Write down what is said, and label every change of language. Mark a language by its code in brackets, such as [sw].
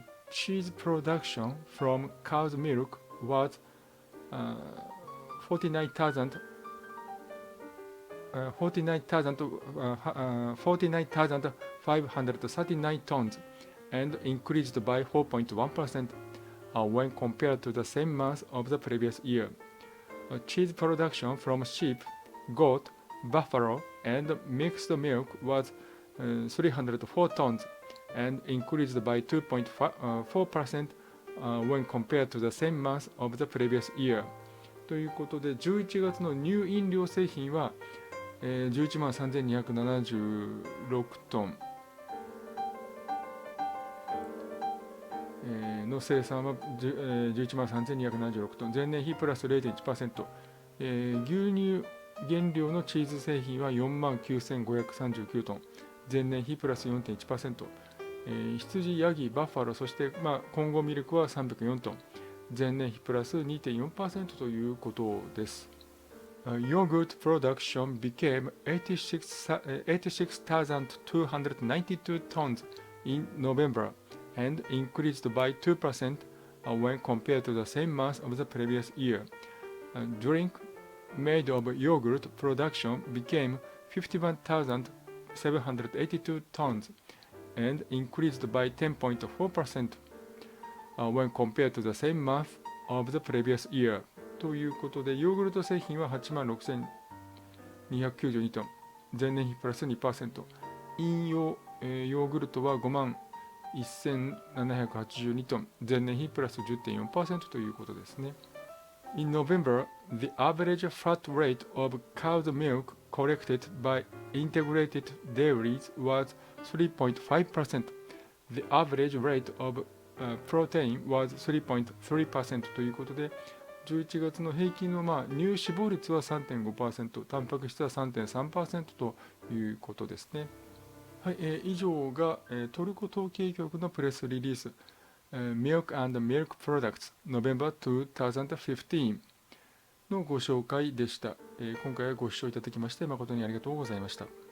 [en] Cheese production from cow's milk was 49,539 tons and increased by 4.1% when compared to the same month of the previous year. Cheese production from sheep, goat, buffalo, and mixed milk was 304 tons and increased by 2.4% when compared to the same month of the previous year. [ja] ということで、11月の乳飲料製品は、11万3276トン、の生産は11万3276トン、前年比プラス 0.1%、牛乳原料のチーズ製品は4万9539トン、前年比プラス 4.1%、羊、ヤギ、バッファロー、そして、混合ミルクは304トン、前年比プラス 2.4% ということです。 [en] Yogurt production became 86,292 tons in November and increased by 2% when compared to the same month of the previous year. Drink made of yogurt production became 51,782 tons and increased by 10.4% when compared to the same month of the previous year. [ja] ということで、ヨーグルト製品は 86,292 トン、前年比プラス 2%、飲用、ヨーグルトは 51,782 トン、前年比プラス 10.4% ということですね。 [en] In November, the average fat rate of cow's milk collected by integrated dairies was 3.5%. The average rate of protein was 3.3% [ja] ということで、11月の平均の乳脂肪率は 3.5%、タンパク質は 3.3% ということですね。はい、以上が、トルコ統計局のプレスリリース、Milk and Milk Products November 2015のご紹介でした。今回はご視聴いただきまして誠にありがとうございました。